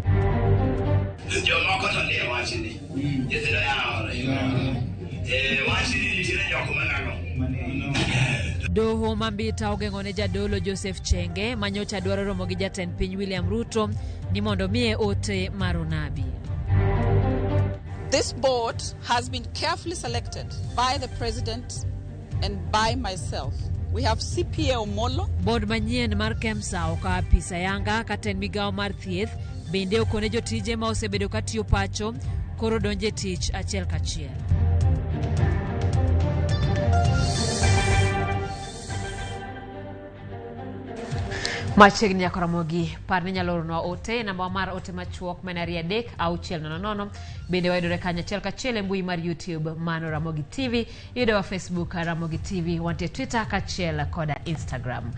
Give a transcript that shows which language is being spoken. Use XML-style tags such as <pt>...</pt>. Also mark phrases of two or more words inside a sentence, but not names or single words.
<luo>Doho Mambita ogeng'one jadolo Joseph Chenge manyocha dwaro romo gi jatend piny William Ruto ni mondo miye ote mar onabi.</luo> <en>This board has been carefully selected by the president and by myself. We have CPA Omolo.</en> <luo>Board manyien mar KEMSA oka apisa yanga katen migao mar thieth bende okone jotije ma osebedo katiyo pacho koro donje tich achiel kachiel. Machiegni Nyakwaro Ramogi par ni nyalo ornwa ote namba mar ote machuok manari 3 bende wayudore kanyo achiel kachiel e mbui mar YouTube mano Ramogi TV, yudo wa Facebook Ramogi TV, wantie Twitter kachiel koda Instagram.</luo>